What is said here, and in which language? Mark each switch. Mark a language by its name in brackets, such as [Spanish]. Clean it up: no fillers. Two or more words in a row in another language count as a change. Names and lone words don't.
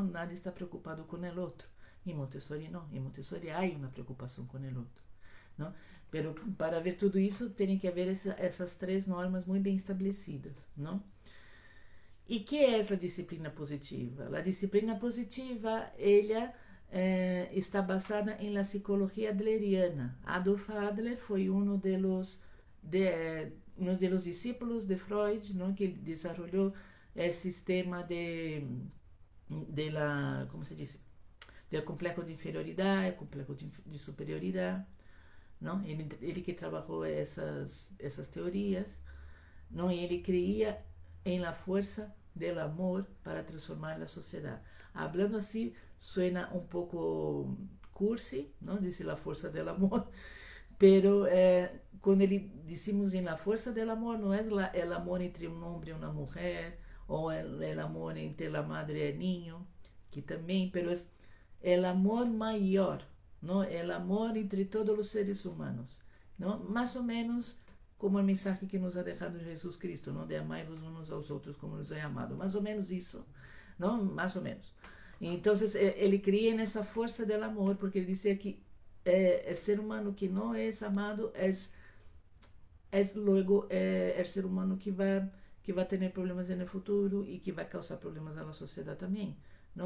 [Portuguese] Nada está preocupado com o outro. Em Montessori não, em Montessori há uma preocupação com o outro. Não? Pero para ver tudo isso, tem que haver essas três normas muito bem estabelecidas. Não? E que é essa disciplina positiva? A disciplina positiva, ela está basada em [Spanish] la psicología adleriana. [Portuguese] Adolf Adler foi um dos discípulos de Freud, não? Que desarrollou o sistema como se diz, do complexo de inferioridade, complexo de superioridade. Não? Ele que trabalhou essas teorias, não? E ele creía em [Spanish] la fuerza del amor [Portuguese] para transformar a sociedade. Hablando assim, suena um pouco cursi, não? [Spanish] Dice la fuerza del amor, pero [Portuguese] quando ele [Spanish] decimos em la fuerza del amor, [Portuguese] não é [Spanish] el amor [Portuguese] entre um homem e uma mulher, ou [Spanish] el amor entre la madre [Portuguese] e [Spanish] el niño, [Portuguese] que também, [Spanish] pero es el amor [Portuguese] maior, não? [Spanish] El amor [Portuguese] entre todos os seres humanos, não? Mais ou menos como a mensagem que [Spanish] nos ha [Portuguese] deixado Jesus Cristo, não? De amai-vos uns aos outros como nos é amado, mais ou menos isso, não? Mais ou menos. Então, ele cria nessa força do amor, porque ele dizia que o ser humano que não é amado é luego o ser humano que vai ter problemas no futuro e que vai causar problemas na sociedade também, não?